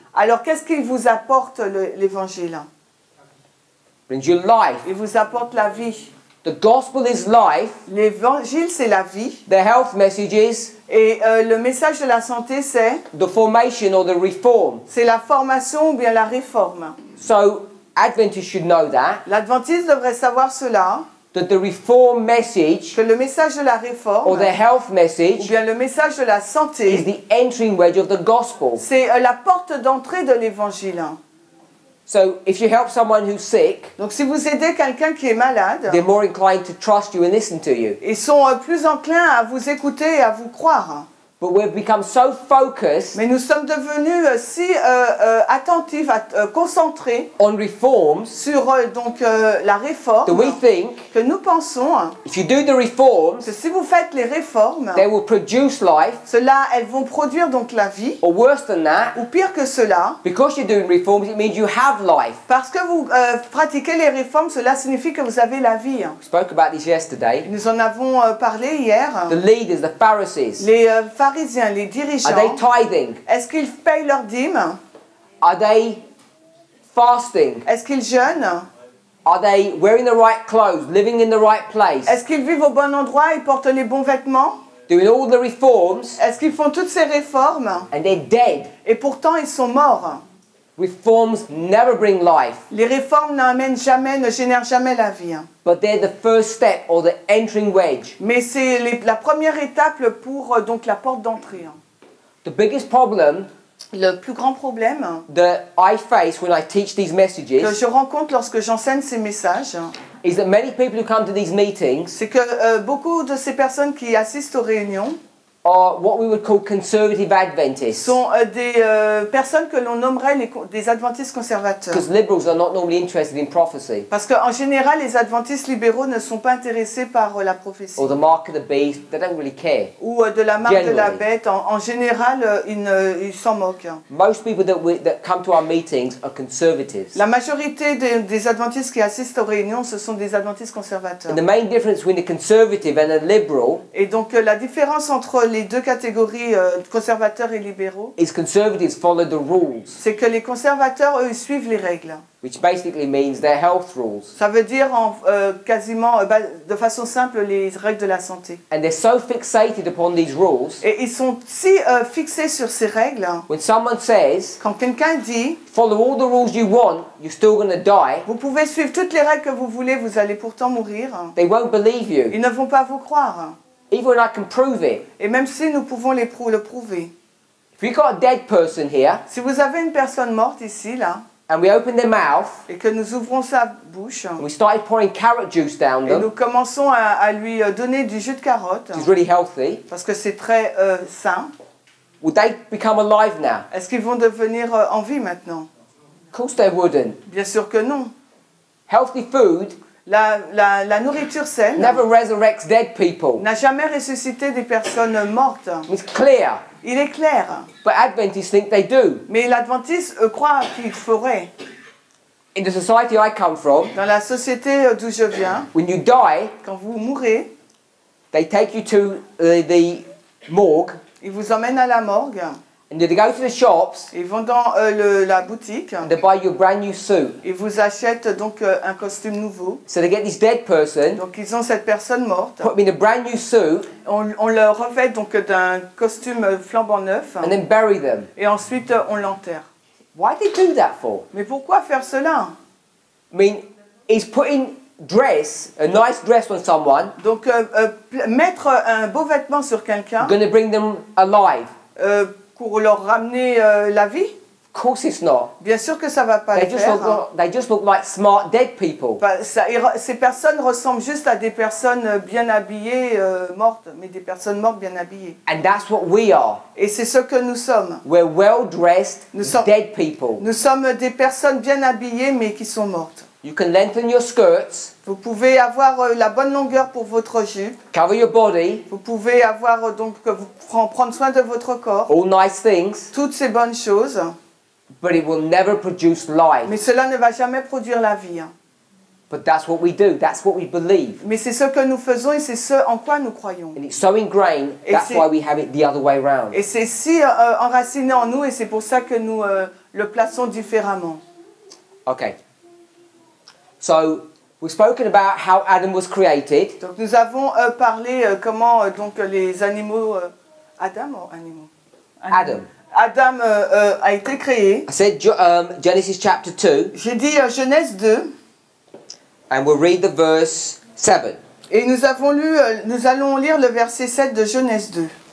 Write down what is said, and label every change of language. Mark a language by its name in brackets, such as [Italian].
[French] alors qu'est-ce qu'il vous apporte l'évangile? [English] Brings you life. [French] Il vous apporte la vie. [English] The gospel is life. [French] L'évangile, c'est la vie. [English] The health message is [French] Et le message de la santé, [English] the formation or the reform. [French] c'est la formation ou bien la réforme. [English] So Adventists should know that [French] L'adventiste devrait savoir cela, [English] the reform message [French] que le message de la [English] or [French] réforme, [English] the health [French] ou [English] message [French] bien le message de la [English] is [French] santé, [English] the entering wedge of the gospel. [French] c'est la porte d'entrée de l'évangile. [English] So if you help someone who's sick, [French] Donc si vous aidez quelqu'un qui est malade, [English] they're more inclined to trust you and listen to you. [French] ils sont plus enclins à vous écouter et à vous croire. [English] But we've become so focused [French] Mais nous sommes devenus si attentifs, concentrés [English] on reforms [French] sur la réforme [English] that we think [French] que nous pensons [English] if you do the reforms, [French] que si vous faites les réformes, [English] they will produce life, [French] elles vont produire donc la vie, [English] or worse than that, [French] ou pire que cela, [English] because you're doing reforms, it means you have life. [French] parce que vous pratiquez les réformes, cela signifie que vous avez la vie. [English] We spoke about this yesterday. [French] Nous en avons parlé hier. [English] The leaders, the Pharisees, [French] Les pharisiens, les [English] are they [French] dirigeants, [English] tithing? [French] est-ce qu'ils payent leurs dîmes? [English] Are they fasting? [French] Est-ce qu'ils jeûnent? [English] Are they wearing the right clothes, living in the right place, [French] Est-ce qu'ils vivent au bon endroit? Ils portent les bons vêtements? [English] doing all the reforms, [French] Est-ce qu'ils font toutes ces réformes? [English] and they're dead? [French] Et pourtant, ils sont morts. [English] Reforms never bring life, [French] Les réformes n'amènent jamais, ne génèrent jamais la vie. [English] but they're the first step or the entering wedge. [French] Mais c'est la première étape pour donc la porte d'entrée. [English] The biggest problem [French] Le plus grand problème [English] that I face when I teach these [French] que [English] messages [French] je rencontre lorsque j'enseigne ces messages, [English] is that many people who come to these meetings [French] c'est que beaucoup de ces personnes qui assistent aux réunions [English] are what we would call conservative Adventists, [French] sont des personnes que l'on nommerait des adventistes conservateurs. [English] because liberals are not normally interested in prophecy [French] Parce qu'en général, les adventistes libéraux ne sont pas intéressés par la prophétie. [English] or the mark of the beast. They don't really care. [French] Ou de la marque de la [English] Generally. [French] bête. En général, ils s'en moquent. [English] Most people that come to our meetings are conservatives. [French] La majorité des adventistes qui assistent aux réunions, ce sont des adventistes conservateurs. [English] And the main difference between a conservative and a liberal [French] Et donc la différence entre les deux catégories, conservateurs et libéraux, [English] is conservatives follow the rules, [French] c'est que les conservateurs, eux, ils suivent les règles. [English] which basically means their health rules. [French] Ça veut dire quasiment, de façon simple, les règles de la santé. [English] And they're so fixated upon these rules, [French] Et ils sont si fixés sur ces règles, [English] when someone says, [French] quand quelqu'un dit [English] follow all the rules you want, you're still going to die, [French] vous pouvez suivre toutes les règles que vous voulez, vous allez pourtant mourir, [English] they won't believe you. [French] ils ne vont pas vous croire. [English] Even I can prove it. [French] Et même si nous pouvons le prouver. [English] If you've got a dead person here, [French] Si vous avez une personne morte ici, là, [English] and we open their mouth, [French] et que nous ouvrons sa bouche, [English] and we started pouring carrot juice down [French] et nous [English] them, [French] commençons à lui donner du jus de carotte, [English] which is really healthy, [French] parce que c'est très sain, [English] would they become alive now? [French] est-ce qu'ils vont devenir en vie maintenant? [English] Of course they wouldn't. [French] Bien sûr que non. [English] Healthy food [French] La nourriture saine [English] never resurrects dead people. [French] n'a jamais ressuscité des personnes mortes. [English] It's clear. [French] Il est clair. [English] But Adventists think they do. [French] Mais l'adventiste croit qu'il ferait. [English] In the society I come from, [French] Dans la société d'où je viens, [English] when you die, [French] quand vous mourrez, [English] they take you to the morgue, [French] ils vous emmènent à la morgue, [English] and they go to the shops, [French] ils vont dans la boutique, [English] and they buy you a brand new suit. [French] ils vous achètent donc un costume nouveau. [English] So they get this dead person, [French] Donc ils ont cette personne morte, [English] put them in a brand new suit, [French] on le revêt donc d'un costume flambant neuf, [English] and then bury them. [French] et ensuite on l'enterre. [English] Why do they do that for? [French] Mais pourquoi faire cela? [English] I mean, is putting a nice dress on someone, [French] Donc mettre un beau vêtement sur quelqu'un [English] going to bring them alive? [French] pour leur ramener la vie? [English] Of course it's not. [French] Bien sûr que ça ne va pas le faire. [English] They just look like smart dead people. [French] Ces personnes ressemblent juste à des personnes bien habillées, mortes, mais des personnes mortes bien habillées. [English] And that's what we are. [French] Et c'est ce que nous sommes. [English] We're well-dressed, [French] Nous sommes- [English] dead people. [French] Nous sommes des personnes bien habillées, mais qui sont mortes. [English] You can lengthen your skirts, [French] Vous pouvez avoir la bonne longueur pour votre jupe. [English] cover your body, [French] Vous pouvez avoir donc prendre soin de votre corps. [English] all nice things, [French] Toutes ces bonnes choses. [English] but it will never produce life. [French] Mais cela ne va jamais produire la vie. [English] But that's what we do. That's what we believe. [French] Mais c'est ce que nous faisons et c'est ce en quoi nous croyons. [English] And it's so ingrained, [French] Et [English] that's [French] c'est- [English] why we have it the other way around. [French] Et c'est si enraciné en nous et c'est pour ça que nous le plaçons différemment. [English] Okay. So, we've spoken about how Adam was created. [French] Donc nous avons parlé comment donc les animaux... Adam ou animaux? Adam. Adam a été créé. [English] I said Genesis chapter 2, [French] J'ai dit Genèse 2 [English] and we'll read the verse 7. [French] et nous allons lire le verset 7 de Genèse 2.